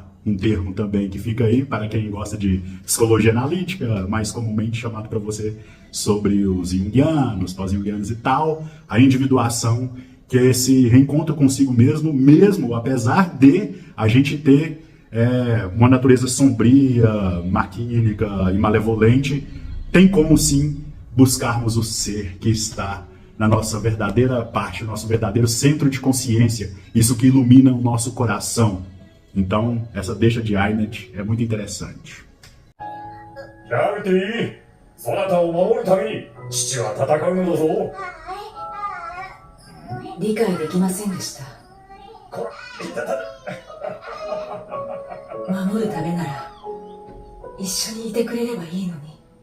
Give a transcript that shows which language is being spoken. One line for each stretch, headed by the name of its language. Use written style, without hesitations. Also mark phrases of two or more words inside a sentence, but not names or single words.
Portuguese: Um termo também que fica aí para quem gosta de psicologia analítica, mais comumente chamado para você sobre os junguianos, pós-junguianos e tal, a individuação, que é esse reencontro consigo mesmo apesar de a gente ter uma natureza sombria, maquínica e malevolente, tem como sim buscarmos o ser que está na nossa verdadeira parte, no nosso verdadeiro centro de consciência, isso que ilumina o nosso coração. Então, essa deixa de Ironed é muito interessante.
Japanese: やめていい。そなたを守るために父は戦うのだぞ。理解できませんでした。守るためなら一緒にいてくれればいいのに。